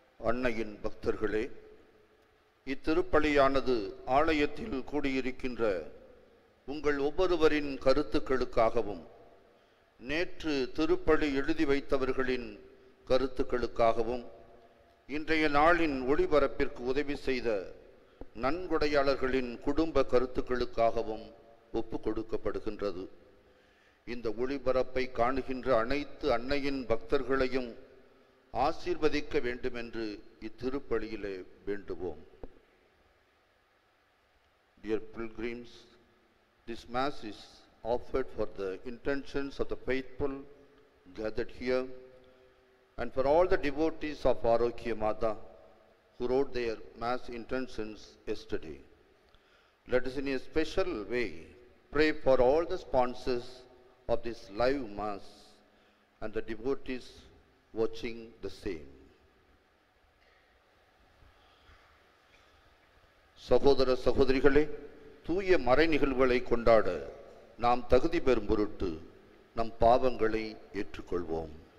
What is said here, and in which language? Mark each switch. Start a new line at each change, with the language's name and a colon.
Tamil: அன்னையின் பக்தர்களே, இத்திருப்பலியானது ஆலயத்தில் கூடியிருக்கின்ற உங்கள் ஒவ்வொருவரின் கருத்துக்களுக்காகவும் நேற்று திருப்பலி எழுதி வைத்தவர்களின் கருத்துக்களுக்காகவும் இன்றைய நாளின் ஒளிபரப்பிற்கு உதவி செய்த நன்கொடையாளர்களின் குடும்ப கருத்துக்களுக்காகவும் ஒப்பு கொடுக்கப்படுகின்றது. இந்த ஒளிபரப்பை காணுகின்ற அனைத்து அன்னையின் பக்தர்களையும் ஆசீர்வதிக்க வேண்டுமென்று இத்திருப்பலியிலே வேண்டுவோம்.
English: Dear pilgrims, this Mass is offered for the intentions of the faithful gathered here and for all the devotees of Arokya Mata who wrote their Mass intentions yesterday. Let us in a special way pray for all the sponsors of this live Mass and the devotees watching the same.
Tamil: சகோதர சகோதரிகளே, தூய மறை நிகழ்வுகளை கொண்டாட நாம் தகுதி பெறும் பொருட்டு நம் பாவங்களை ஏற்றுக்கொள்வோம்.